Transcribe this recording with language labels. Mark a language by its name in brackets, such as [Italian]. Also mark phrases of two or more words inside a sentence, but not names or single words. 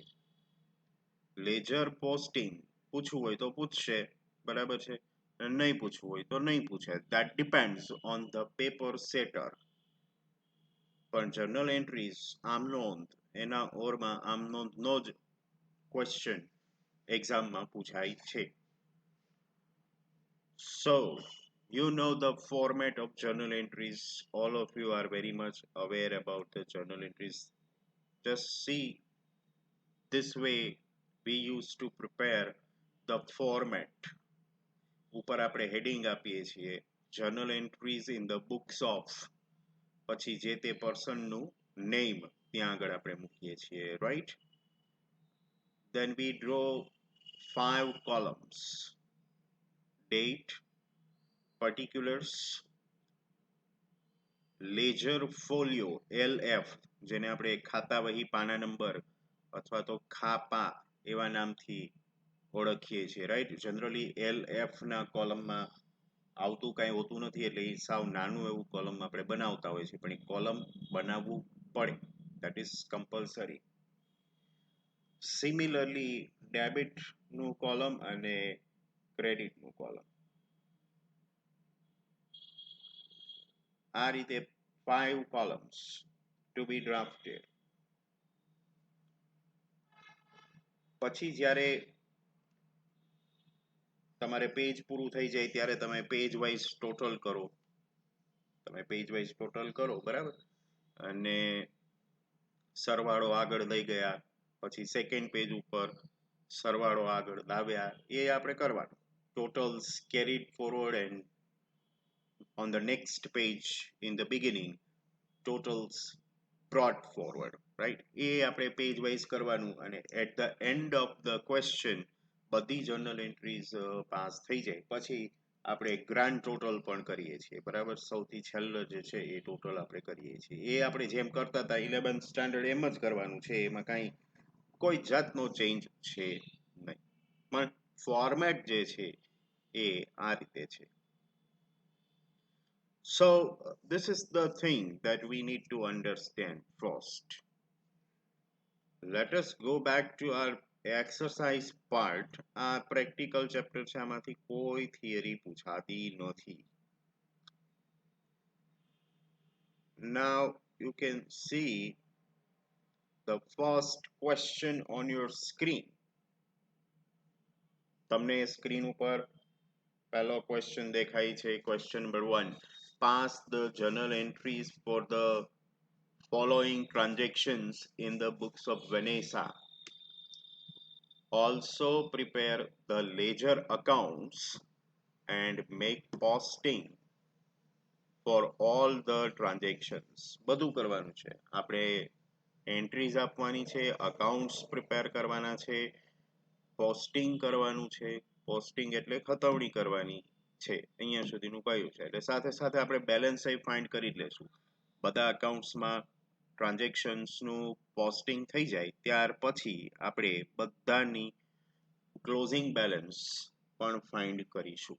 [English] ledger posting [Gujarati] પૂછવું હોય તો પૂછશે, બરાબર છે, નહીં પૂછવું હોય તો નહીં પૂછે. [English] that depends on the paper setter. [Gujarati] પણ [English] journal entries [Gujarati] આમ નોંધ, એના ઓરમાં આમ નોંધનો જ ક્વેશ્ચન એક્ઝામમાં પૂછાય છે. [English] So, you know the format of journal entries. All of you are very much aware about the journal entries. Just see, this way we used to prepare the format. [Gujarati] ઉપર આપણે હેડિંગ આપીએ છીએ, [English] journal entries in the books of, [Gujarati] પછી જે તે પર્સનનું નેમ ત્યાં આગળ આપણે મૂકીએ છીએ, [English] right? Then we draw 5 columns: date, particulars, ledger folio [Gujarati] LF, જેને આપણે ખાતા વહી પાના નંબર અથવા તો ખાપા એવા નામથી ઓળખીએ છીએ, રાઈટ? જનરલી LF ના કોલમમાં આવતું કાંઈ હોતું નથી એટલે એ સાવ નાનું એવું કોલમ આપણે બનાવતા હોય છે, પણ એ કોલમ બનાવવું પડે, [English] that is compulsory. [Gujarati] સિમિલરલી ડેબિટનું કોલમ અને ક્રેડિટનું કોલમ, આ રીતે [English] 5 columns to be drafted. [Gujarati] પછી જ્યારે તમારે પેજ પૂરું થઈ જાય ત્યારે તમે [English] page wise total [Gujarati] કરો, બરાબર, અને સરવાળો આગળ લઈ ગયા, પછી [English] second page [Gujarati] ઉપર સરવાળો આગળ લાવ્યા, એ આપણે કરવાનું. [English] Totals carried forward and on the next page in the beginning totals brought forward, right? [Gujarati] એ આપણે પેજ વાઇઝ કરવાનું અને [English] at the end of the question [Gujarati] બધી [English] journal entries [Gujarati] પાસ થઈ જાય પછી આપણે [English] grand total [Gujarati] પણ કરીએ છીએ, બરાબર? સૌથી છેલ્લો જે છે એ ટોટલ આપણે કરીએ છીએ. એ આપણે જેમ કરતા હતા 11th સ્ટાન્ડર્ડ એમ જ કરવાનું છે, એમાં કાંઈ કોઈ જાતનો ચેન્જ છે નહીં, પણ ફોર્મેટ જે છે એ આ રીતે છે. [English] So this is the thing that we need to understand first. Let us go back to our exercise part. [Gujarati] આ [English] practical chapter [Gujarati] છે, આમાંથી કોઈ theory પૂછાતી નથી. [English] Now you can see the first question on your screen. [Gujarati] તમને સ્ક્રીન ઉપર પહેલો ક્વેશ્ચન દેખાય છે, ક્વેશ્ચન નંબર 1. [English] Pass the journal entries for the following transactions in the books of Vanessa. Also prepare the ledger accounts and make posting for all the transactions. [Gujarati] બધું કરવાનું છે આપણે, એન્ટ્રીઝ આપવાની છે, અકાઉન્ટ્સ પ્રિપેર કરવાના છે, પોસ્ટિંગ કરવાનું છે. પોસ્ટિંગ એટલે ખતવણી કરવાની છે, અહીંયા સુધીનું કહ્યું છે. એટલે સાથે સાથે આપણે [English] balance find [Gujarati] કરી લેશું. બધા અકાઉન્ટ્સમાં ટ્રાન્ઝેક્શન્સનું પોસ્ટિંગ થઈ જાય ત્યાર પછી આપણે બધાની [English] closing balance [Gujarati] પણ ફાઇન્ડ કરીશું.